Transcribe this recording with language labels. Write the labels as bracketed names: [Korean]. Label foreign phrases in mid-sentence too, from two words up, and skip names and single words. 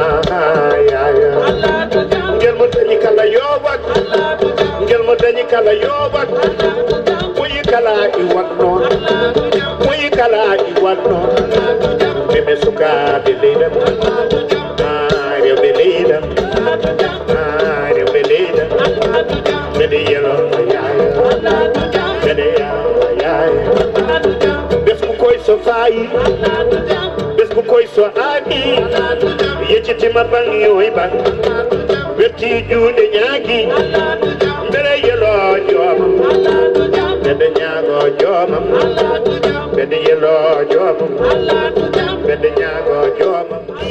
[Fula] ah, yaya, ngel mo dañi kala yo wat, ngel mo dañi kala yo wat, ɓoyi kala i wat noon, ɓoyi kala i wat noon, mimi sukaaɓe leydi am, ah, rewɓe leydi am, ah, rewɓe leydi am, mbeɗe yelo yaya, mbeɗe yelo yaya, [Wolof] bes bu koy so faayi, bes bu koy so aani, yeccitima bang yoy bang, [Fula] wetti juuɗe ñaagi, mbeɗe yelo joomam, mbeɗe ñaago joomam, mbeɗe yelo joomam, mbeɗe ñaago joomam.